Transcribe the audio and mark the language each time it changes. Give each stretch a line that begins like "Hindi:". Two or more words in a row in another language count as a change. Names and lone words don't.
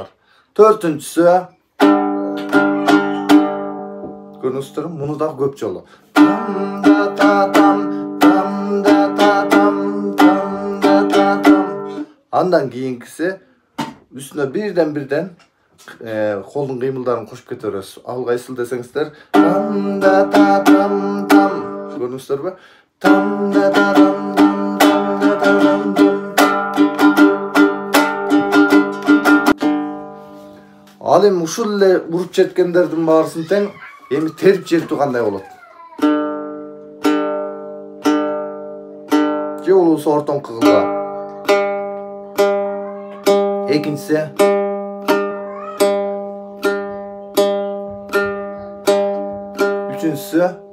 Kyrgyz: Төртүнчүсү көрүңүздөрбү? Муну дагы көп жолу. Андан кийинкиси үстүнө бирден колдун кыймылдарын кошуп кете бересиз. Ал кайсыл десеңиздер, там да та там там. Көрдүңүздөрбү? Там да та там там там да там там. Ал эми ушул эле уруп жеткендердин баарысын тең эми терип жетүү кандай болот? Же болбосо ортоңку кылга. Экинчиси üçüncüsü